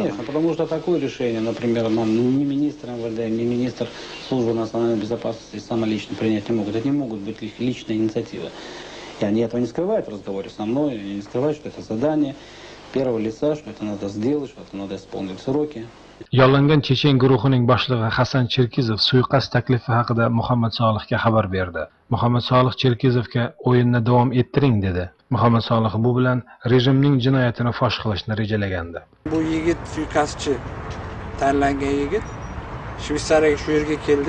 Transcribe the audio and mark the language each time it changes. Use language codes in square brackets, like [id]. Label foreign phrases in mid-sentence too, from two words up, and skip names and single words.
[ru] Конечно, потому что такое решение, например, ни министр МВД, ни министр Службы национальной безопасности самолично принять не могут. Это не могут быть их личная инициатива. И они этого не скрывают в разговоре со мной, они не скрывают, что это задание первого лица, что это надо сделать, что это надо исполнить сроки. [uz] Yollangan chechen guruhining boshlig'i Hasan Cherkizov suiqasd taklifi haqida Muhammad Solihga xabar berdi. Muhammad Solih Cherkizovga o'yinni davom ettiring dedi. Muhammad Solih bu bilan rejimning jinoyatini fosh qilishni rejalagandi. Bu yigit suiqasdchi tanlangan yigit Shveysariyaga shu yerga keldi.